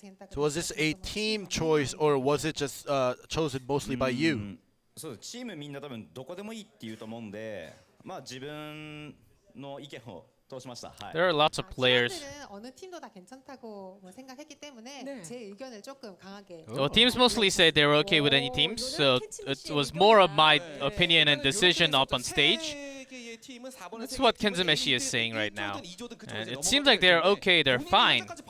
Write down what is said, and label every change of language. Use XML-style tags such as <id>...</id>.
<en>So was this a team choice or was it just chosen mostly by you?</en> <ja>そうチームみんな多分どこでもいいって言うと思うんで、まあ自分の意見を通しました。はい。</ja> <en>There are lots of players.</en> <ko>어느 팀도 다 괜찮다고 생각했기 때문에 제 의견을 조금 강하게.</ko> <en>Well, teams mostly say they were okay with any teams, so it was more of my opinion and decision up on stage. That's what Kenzumeshi is saying right now. And it seems like they're okay, they're fine.</en>